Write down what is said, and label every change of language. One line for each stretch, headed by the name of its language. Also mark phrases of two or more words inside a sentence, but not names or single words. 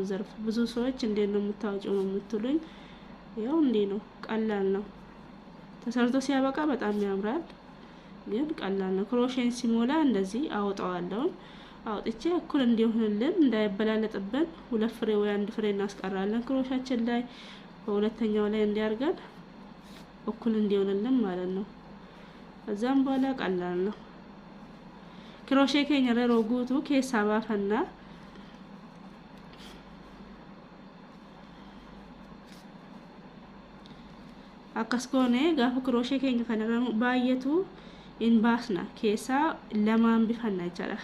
Amharic: ዘርፍ ብዙ ሰዎች እንዴት ነው የምታወጪው ነው የምትሉኝ። ያው እንዴ ነው፣ ቀላል ነው። ተሰርቶ ሲያበቃ በጣም ያምራል፣ ግን ቀላል ነው። ክሮሼን ሲሞላ እንደዚህ አውጣዋለሁ። አውጥቼ እኩል እንዲሆንልን እንዳይበላለጥብን ሁለት ፍሬ ወይ አንድ ፍሬ እናስቀራለን ክሮሻችን ላይ። በሁለተኛው ላይ እንዲያርገን እኩል እንዲሆንልን ማለት ነው። ከዛም በኋላ ቀላል ነው።
Oromo: crochet keenya irra guutuu keessaa baafanna. akkas goone gaafa crochet keenya kanarra baay'atu in baasna keessaa lamaan bifanna jechaadha.